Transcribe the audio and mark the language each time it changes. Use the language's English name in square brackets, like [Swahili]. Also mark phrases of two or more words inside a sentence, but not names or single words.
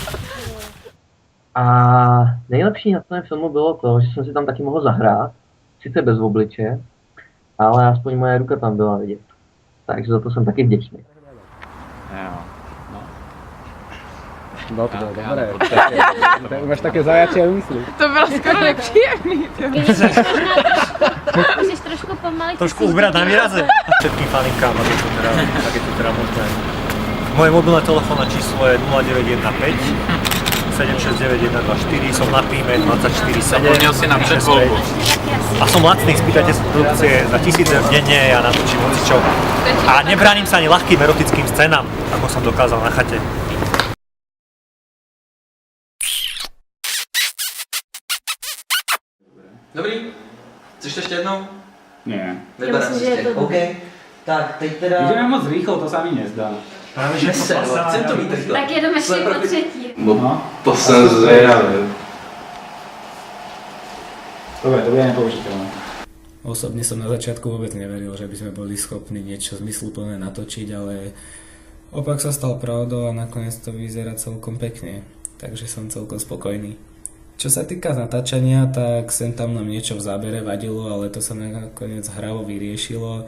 [Czech] A nejlepší na tom filmu bylo to, že jsem si tam taky mohl zahrát, sice bez obliče, ale aspoň moje ruka tam byla vidět. Takže za to jsem taky vděčný. No to bylo dobré. [Slovak] Tak máš také zajačie úmysly. [Czech] To bylo skoro nepříjemný. Můžeš trošku pomalit. Trošku ubrat na výraze. [Slovak] Všetkým faninkám, tak je to teda možné. Moje mobilné telefónne číslo je 0915 769 124, som na Píme 24/7. [Czech] Zapomněl si na předvolbu. [Slovak] A som lacný, spýtajte sa produkcie za 1000 eur denne a natočím hocičo. A nebránim sa ani ľahkým erotickým scénám, ako som dokázal na chate. [Czech] Dobrý. Chceš to ještě jednou? [Slovak] Nie. Vyberám si ještě. [Czech] OK, tak teď teda... [Slovak] Ideme moc rýchlo, to sa mi nezdá. Práve že [Czech] Chcem to mít rychle. Tak jedeme ještě po třetí. No. To jsem zvědavý. [Slovak] Dobre, to bude nepoužiteľné. Osobne som na začiatku vôbec neveril, že by sme boli schopní niečo zmysluplné natočiť, ale opak sa stal pravdou a nakoniec to vyzerá celkom pekne, takže som celkom spokojný. Čo sa týka natáčania, tak sem tam nám niečo v zábere vadilo, ale to sa nakoniec hravo vyriešilo.